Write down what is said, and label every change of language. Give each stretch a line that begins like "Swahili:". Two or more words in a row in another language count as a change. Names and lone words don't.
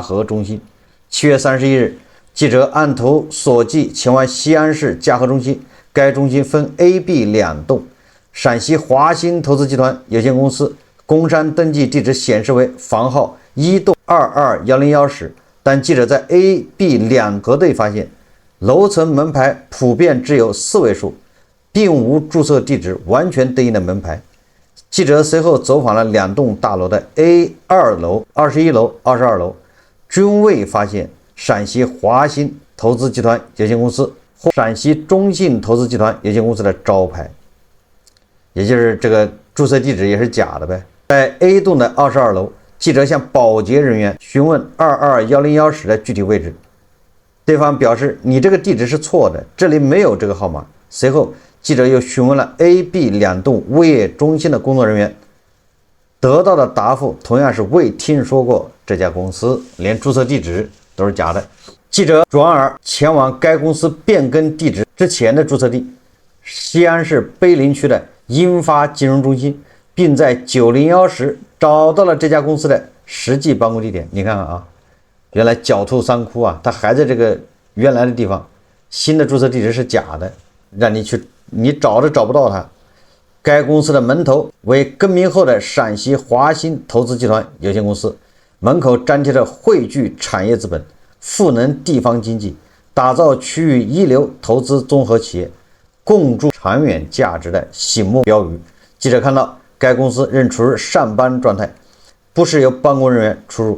Chinese: 禾中心。7月31日，記者按图索驥前往西安市嘉禾中心，該中心分 A、B 2棟，陝西華信投資集團有限公司工商登記地址顯示為房號1棟2210室，但記者在 A、B 2核對發現，樓層門牌普遍只有4位數，並無注冊地址完全對應的門牌。記者隨後走訪了2棟大樓的 A2樓、21 樓、22樓，均未發現陝西華信投資集團有限公司或陕西中信投資集團有限公司的招牌，也就是這個注冊地址也是假的唄。在 A 棟的22樓，記者向保潔人員詢問221010室的具體位置，對方表示你這個地址是錯的，這裡沒有這個號碼。隨後記者又詢問了 A、B 兩棟物業中心的工作人員，得到的答覆同樣是未聽說過這家公司，連注冊地址都是假的。記者轉而前往該公司變更地址之前的注冊地，西安市碑林區的英發金融中心，並在901室找到了這家公司的實際辦公地點。你看看啊，原來狡兔三窟啊，它還在這個原來的地方，新的注冊地址是假的，讓你去，你找都找不到它。該公司的門头為更名後的陕西華鑫投資集團有限公司，門口粘貼着匯聚產業資本、賦能地方經濟、打造區域一流投資綜合企業、共築長遠價值的醒目標語。記者看到該公司仍處於上班狀態，不時有辦公人員出入。